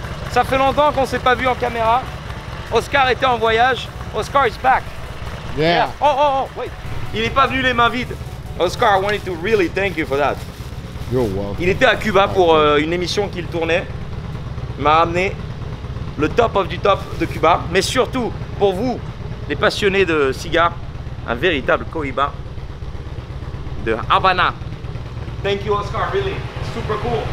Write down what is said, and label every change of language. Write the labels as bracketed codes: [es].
[fr] Ça fait longtemps qu'on s'est pas vu en caméra. Oscar était en voyage. [en] Oscar is back. Yeah. Oh, wait. [fr] Il n'est pas venu les mains vides. [en] Oscar, I wanted to really thank you for that. You're welcome. [fr] Il était à Cuba pour une émission qu'il tournait. Il m'a ramené le top of du top de Cuba. Mais surtout, pour vous, les passionnés de cigares, un véritable Cohiba de Havana. [en] Thank you, Oscar, really. Super cool.